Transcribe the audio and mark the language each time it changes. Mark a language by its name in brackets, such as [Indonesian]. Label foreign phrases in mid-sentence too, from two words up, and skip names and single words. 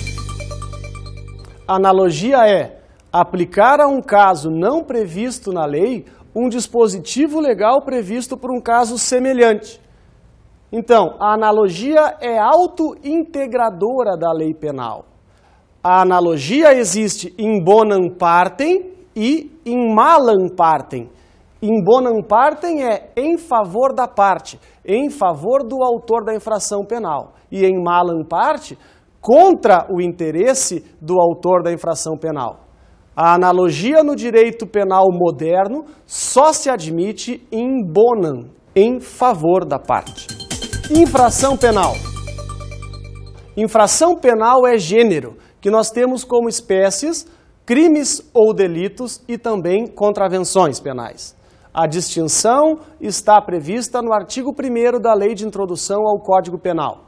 [Portuguese] Analogia é aplicar a um caso não previsto na lei um dispositivo legal previsto por um caso semelhante. Então, a analogia é auto-integradora da lei penal. A analogia existe [Latin] in bonam partem [Portuguese] e [Latin] in malam partem. In bonam partem [Portuguese] é em favor da parte, em favor do autor da infração penal. E em [Latin] malam parte, [Portuguese] contra o interesse do autor da infração penal. A analogia no direito penal moderno só se admite [Latin] in bonam, [Portuguese] em favor da parte. Infração penal. Infração penal é gênero, que nós temos como espécies crimes ou delitos e também contravenções penais. A distinção está prevista no artigo 1º da Lei de Introdução ao Código Penal.